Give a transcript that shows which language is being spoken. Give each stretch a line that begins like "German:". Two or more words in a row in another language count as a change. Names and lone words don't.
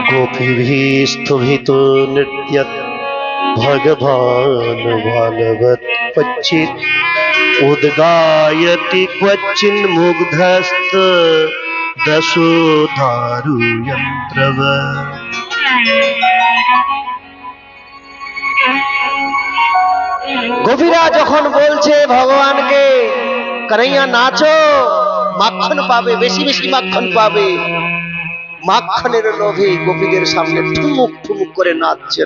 Sanskrit: गोपीभिः स्तुभितो नृत्यत् भगवान् बालवत् क्वचित् उद्गायति क्वचिन्मुग्धस्त दशोदारुयन्त्रवत्।
Bangla: গোপীরা যখন বলছে ভগবানকে কানাইয়া নাচো, মাখন পাবে, বেশি বেশি মাখন পাবে, মাখনের লোভে গোপীদের সামনে ঠুমুক ঠুমুক করে নাচছেন।